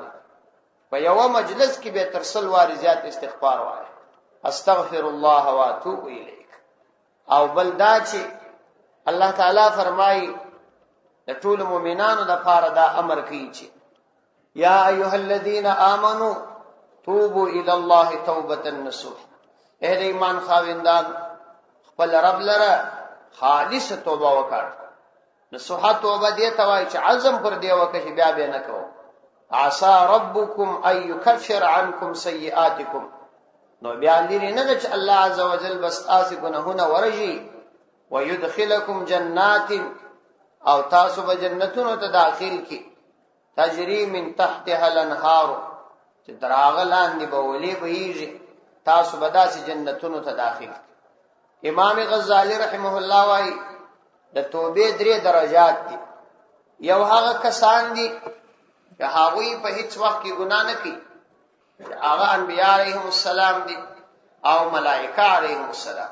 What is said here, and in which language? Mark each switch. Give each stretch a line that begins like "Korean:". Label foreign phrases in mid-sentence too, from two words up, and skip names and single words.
Pashto: په یو مجلس کې به تر 100 واره زیات استغفار وایي.
Arabic: استغفر الله واتوب الیک.
Pashto: او بل دا چې الله تعالی فرمایي د ټول مؤمنانو لپاره دا امر کوي چې
Arabic: یا ایها الذین آمنوا توبوا الی الله توبه نصوح.
Pashto: اے د ایمان خاوندان خپل رب لره خالص توبه وکړه. نصوح توبه دې ته وایي چې عزم پر دې وکړي بیا به نه کوو.
Arabic: عسى ربكم ان يكفر عنكم سيئاتكم.
Pashto: نو بیا لري نه چې الله عز وجل بس تاسو ګناهونه ورجي
Arabic: ويدخلكم جنات،
Pashto: او تاسو به جنتونو ته داخل کی
Arabic: تجري من تحتها الانهار،
Pashto: چې دراغه لاندې به ولي بهيږي، تاسو به داسې جنتونو ته داخل. امام غزالی
Arabic: رحمه الله
Pashto: وايي د توبې 3 درجات دي. یو هغه کسان دي چې هغه په هیڅ وخت کې ګناه نه کوي، هغه انبیاء
Arabic: علیهم السلام
Pashto: دي او ملائکه
Arabic: علیهم السلام.